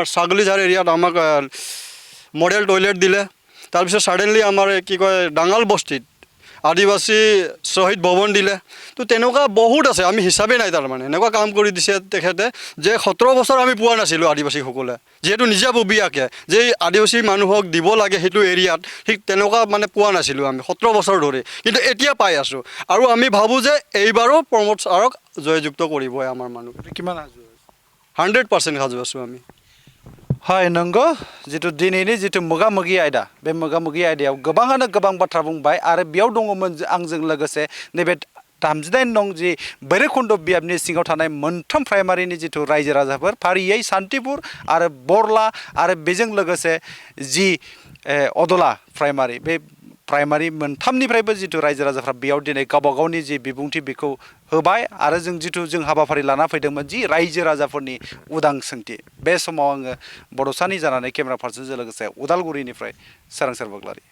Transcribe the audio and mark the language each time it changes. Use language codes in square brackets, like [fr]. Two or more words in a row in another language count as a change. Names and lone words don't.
[as] ছাগলীঝাৰ এৰিয়াত আমাক মডেল টয়লেট দিলে তাৰপিছত ছাডেনলি আমাৰ কি কয় ডাঙাল বস্তিত আদিবাসী শ্বহীদ ভৱন দিলে তো তেনেকুৱা বহুত আছে আমি হিচাপে নাই তাৰমানে এনেকুৱা কাম কৰি দিছে তেখেতে যে 17 বছৰ আমি পোৱা নাছিলোঁ আদিবাসীসকলে যিহেতু নিজাববীয়াকৈ যে আদিবাসী মানুহক দিব লাগে সেইটো এৰিয়াত ঠিক তেনেকুৱা মানে পোৱা নাছিলোঁ আমি 17 বছৰ ধৰি কিন্তু এতিয়া পাই আছোঁ আৰু আমি ভাবোঁ যে এইবাৰো প্ৰমোদ ছাৰক জয়যুক্ত কৰিবই আমাৰ মানুহ কিমান সাজু 100% সাজু আছোঁ আমি [brx] হয় नंगौ जितु दिनैनि जितु मोगा-मोगि आयदा बे मोगा-मोगि आयदायाव गोबाङानो गोबां बाथ्रा बुंबाय आरो बेयाव दङमोन आंजों लोगोसे नैबे 38 नं जि भैरबकुंड बियाबनि सिङाव थानाय मोनथाम प्राइमारिनि जितु रायजो राजाफोर फारियै शान्तिपुर आरो बरला आरो बेजों लोगोसे जि अदला प्राइमारि बे प्राइमारि मोनथामनिफ्रायबो जितु रायजो राजाफ्रा बेयाव दिनै गावबा गावनि जि बिबुंथि बेखौ होबाय आरो जों हाबाफारि लाना फैदोंमोन जि रायजो राजाफोरनि उदां सोंथि बे समाव आङो बड'सानि जानानै केमेरा पार्सनजों लोगोसे उदालगुरिनिफ्राय सोरांसार बगलारि